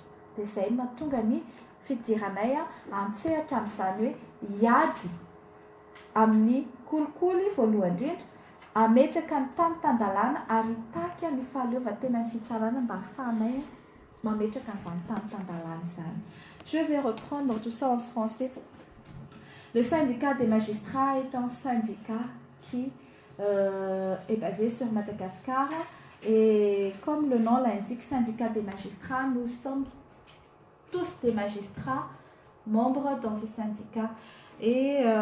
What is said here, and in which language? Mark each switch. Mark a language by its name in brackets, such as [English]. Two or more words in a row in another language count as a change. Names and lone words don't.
[Malagasy] Dia izay mahatonga ny fidiranay antsehatra amin'izany hoe hiady amin'ny kolikoly voalohany indrindra, ametraka ny tany-tandalàna ary hitaky ny fahaleovantena ny fitsarana mba ahafahanay mametraka an'izany tany-tandalàna izany. [French] Je vais reprendre tout ça en français. Le syndicat des magistrats est un syndicat qui est basé sur Madagascar et comme le nom l'indique, syndicat des magistrats, nous sommes tous des magistrats membres dans ce syndicat et